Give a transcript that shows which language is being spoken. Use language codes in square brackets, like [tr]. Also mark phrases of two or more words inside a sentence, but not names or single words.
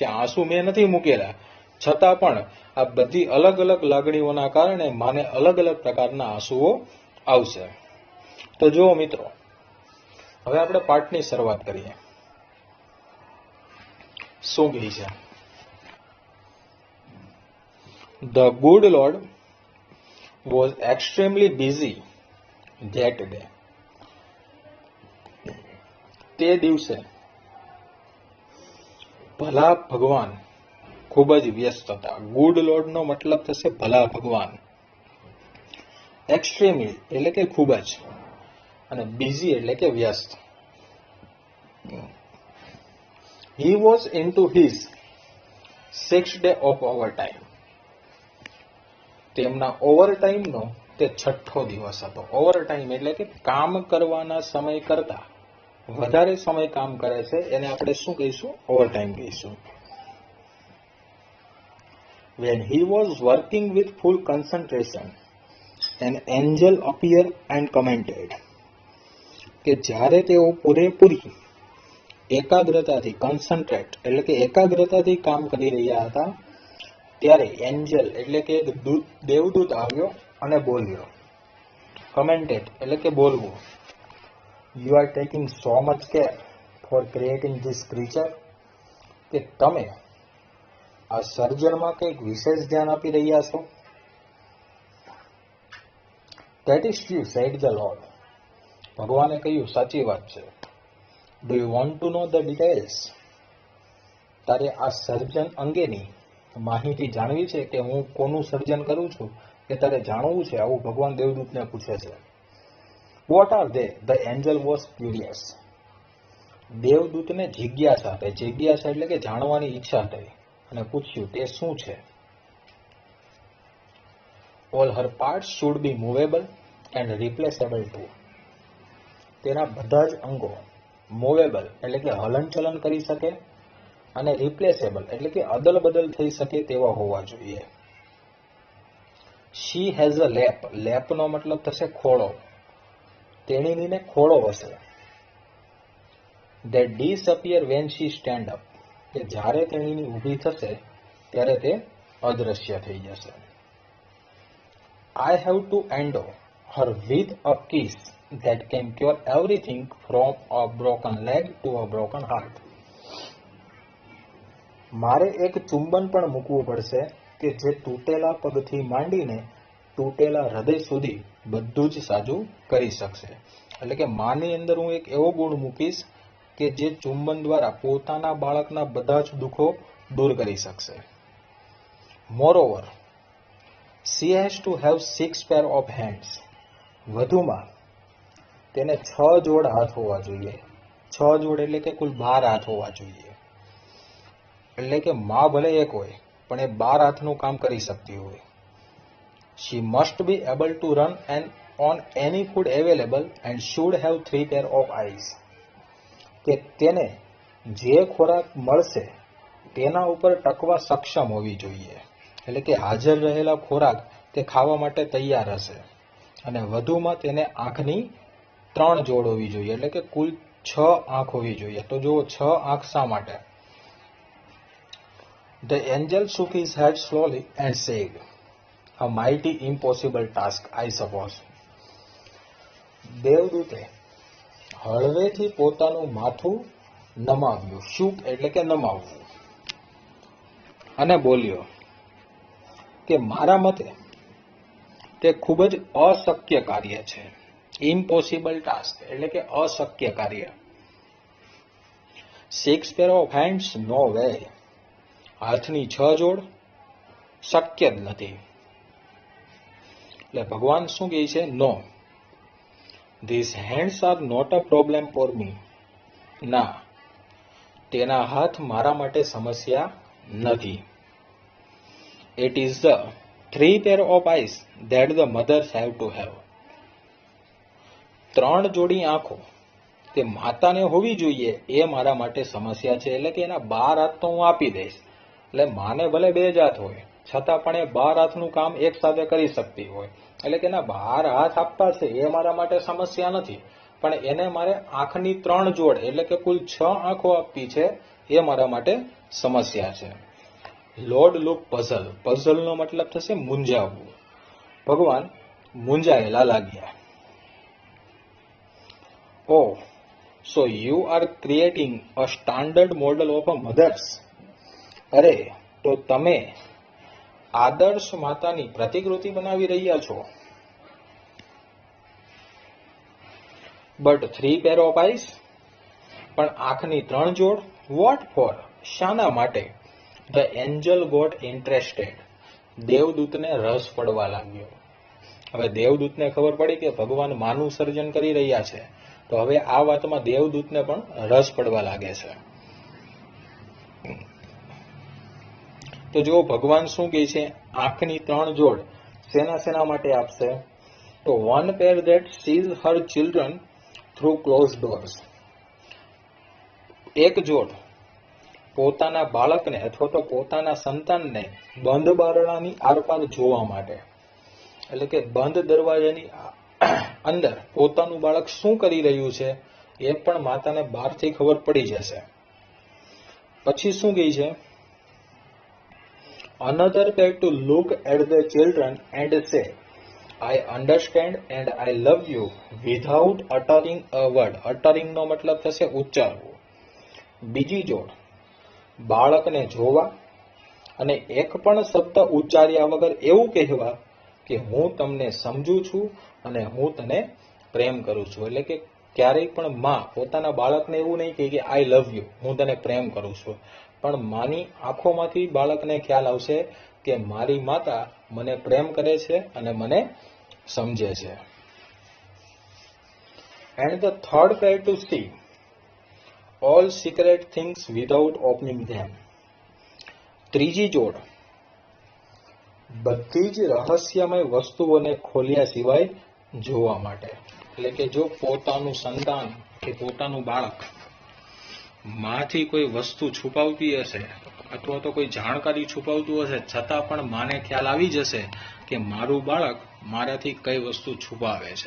[gu] આંસુ મેં નથી મૂકેલા, છતાં પણ આ બધી અલગ અલગ લાગણીઓના કારણે માને અલગ અલગ પ્રકારના આંસુઓ આવશે. તો જુઓ મિત્રો, હવે આપણે પાઠની શરૂઆત કરીએ. શું કહે છે? [en] The good Lord was extremely busy that day. [gu] તે દિવસે ભલા ભગવાન ખૂબ જ વ્યસ્ત હતા. [en] good Lord [gu] નો મતલબ થશે ભલા ભગવાન. એક્સ્ટ્રીમલી એટલે કે ખૂબ જ, અને બિઝી એટલે કે વ્યસ્ત. [en] He was into his 6th day of overtime. [gu] તેમના ઓવરટાઈમનો તે 6થો દિવસ હતો. ઓવરટાઈમ એટલે કે કામ કરવાના સમય કરતા વધારે સમય કામ કરે છે, એને આપણે શું કહીશું? ઓવરટાઈમ કહીશું. [en] When he was working with full concentration, an angel appeared and commented. [gu] કે જ્યારે તેઓ પૂરેપૂરી એકાગ્રતાથી, કન્સન્ટ્રેટ એટલે કે એકાગ્રતાથી કામ કરી રહ્યા હતા, ત્યારે એન્જલ એટલે કે દેવદૂત આવ્યો અને બોલ્યો. કમેન્ટેડ એટલે કે બોલવું. [en] You are taking so much care for creating this creature. [gu] કે તમે આ સર્જનમાં કંઈક વિશેષ ધ્યાન આપી રહ્યા છો. [en] That is true, said the Lord. [gu] ભગવાને કહ્યું, સાચી વાત છે. [en] Do you want to know the details? [gu] તારે આ સર્જન અંગેની માહિતી જાણવી છે, કે હું કોનું સર્જન કરું છું, કે તારે જાણવું છે? આવું ભગવાન દેવદૂતને પૂછે છે. [en] What are they? The angel was curious. [gu] દેવદૂતને જિજ્ઞાસા થઈ. જિજ્ઞાસા એટલે કે જાણવાની ઈચ્છા થઈ, અને પૂછ્યું તે શું છે? [en] All her parts should be movable and replaceable too. [gu] તેના બધા જ અંગો મૂવેબલ એટલે કે હલનચલન કરી શકે, અને રિપ્લેસેબલ એટલે કે અદલ બદલ થઈ શકે તેવા હોવા જોઈએ. [en] She has a lap. [gu] લેપનો મતલબ થશે ખોળો. તેણીને ખોળો હશે. [en] That disappear when she stand up. [gu] કે જ્યારે તેણીની ઊભી થશે ત્યારે તે અદ્રશ્ય થઈ જશે. [en] I have to endow her with a kiss that can cure everything from a broken leg to a broken heart. [gu] મારે એક ચુંબન પણ મૂકવું પડશે કે જે તૂટેલા પગથી માંડીને તૂટેલા હૃદય સુધી બધું જ સાજું કરી શકશે. એટલે કે માની અંદર હું એક એવો ગુણ મૂકીશ કે જે ચુંબન દ્વારા પોતાના બાળકના બધા જ દુઃખો દૂર કરી શકશે. [en] Moreover, she has to have 6 pair of hands. [gu] વધુમાં તેને 6 જોડ હાથ હોવા જોઈએ. 6 જોડ એટલે કે કુલ 12 હાથ હોવા જોઈએ. એટલે કે માં ભલે એક હોય, પણ એ 12 હાથનું કામ કરી શકતી હોય. [en] She must be able to run and on any food available and should have 3 pair of eyes. [gu] કે તેને જે ખોરાક મળશે તેના ઉપર ટકવા સક્ષમ હોવી જોઈએ. એટલે કે હાજર રહેલા ખોરાક તે ખાવા માટે તૈયાર હશે, અને વધુમાં તેને આંખની 3 જોડ હોવી જોઈએ. એટલે કે કુલ 6 આંખ હોવી જોઈએ. તો જુઓ 6 આંખ શા માટે? [en] The angel shook his head slowly and said, a mighty impossible task, I suppose. [gu] દેવદૂતે હળવેથી પોતાનું માથું નમાવ્યું. શુક એટલે કે નમાવવું, અને બોલ્યો કે મારા મતે તે ખૂબ જ અશક્ય કાર્ય છે. [en] impossible task [gu] એટલે કે અશક્ય કાર્ય. [en] 6 pair of hands, No way. [gu] હાથની 6 જોડ શક્ય જ નથી. એટલે ભગવાન શું કહે છે? [en] No, this hands are not a problem for me. [gu] ના, તેના હાથ મારા માટે સમસ્યા નથી. [en] It is the 3 pair of eyes that the mothers have to have. [gu] 3 જોડી આંખો તે માતાને હોવી જોઈએ એ મારા માટે સમસ્યા છે. એટલે કે એના 12 હાથ તો હું આપી દઈશ. એટલે માને ભલે 2 જ હાથ હોય છતાં પણ એ 12 હાથનું કામ એક સાથે કરી શકતી હોય. એટલે કે એના 12 હાથ આપવા છે એ મારા માટે સમસ્યા નથી, પણ એને મારે આંખની 3 જોડ એટલે કે કુલ 6 આંખો આપવી છે એ મારા માટે સમસ્યા છે. [en] Lord look puzzle. [gu] પઝલનો મતલબ થશે મૂંઝાવવું. ભગવાન મૂંઝાયેલા લાગ્યા. [en] Oh, so you are creating a standard model of a mothers. [gu] અરે, તો તમે આદર્શ માતાની પ્રતિકૃતિ બનાવી રહ્યા છો. [en] But 3 pair of eyes, [gu] પણ આંખની 3 જોડ. [en] What for? [gu] શાના માટે? [en] The angel got interested. [gu] દેવદૂતને રસ પડવા લાગ્યો. હવે દેવદૂતને ખબર પડી કે ભગવાન માનું સર્જન કરી રહ્યા છે, તો હવે આ વાતમાં દેવદૂતને પણ રસ પડવા લાગે છે. તો જો ભગવાન શું કહે છે? આંખની 3 જોડ શેના માટે આપશે? [en] તો 1 pair that sees her children through closed doors. [gu] એક જોડ પોતાના બાળકને અથવા તો પોતાના સંતાનને બંધ બારણાની આરપાર જોવા માટે. એટલે કે બંધ દરવાજાની અંદર પોતાનું બાળક શું કરી રહ્યું છે એ પણ માતાને બહારથી ખબર પડી જશે. પછી શું કહે છે? [en] Another pair to look at the children and say, I understand and I love you without uttering a word. [gu] Uttering નો મતલબ થશે ઉચ્ચારવું. બીજી જોડ બાળકને જોવા અને એક પણ શબ્દ ઉચ્ચાર્યા વગર એવું કહેવા કે હું તમને સમજુ છું અને હું તને પ્રેમ કરું છું. એટલે કે ક્યારેય પણ માં પોતાના બાળકને એવું નહીં કહે કે [en] I love you, [gu] હું તને પ્રેમ કરું છું, પણ માની આંખોમાંથી બાળકને ખ્યાલ આવશે કે મારી માતા મને પ્રેમ કરે છે અને મને સમજે છે. [en] And the third pair to see all secret things without opening them. [gu] ત્રીજી જોડ બધી જ રહસ્યમય વસ્તુઓને ખોલ્યા સિવાય જોવા માટે. એટલે કે જો પોતાનું સંતાન કે પોતાનું બાળક માંથી કોઈ વસ્તુ છુપાવતી હશે અથવા તો કોઈ જાણકારી છુપાવતું હશે, છતાં પણ માને ખ્યાલ આવી જશે કે મારું બાળક મારાથી કઈ વસ્તુ છુપાવે છે.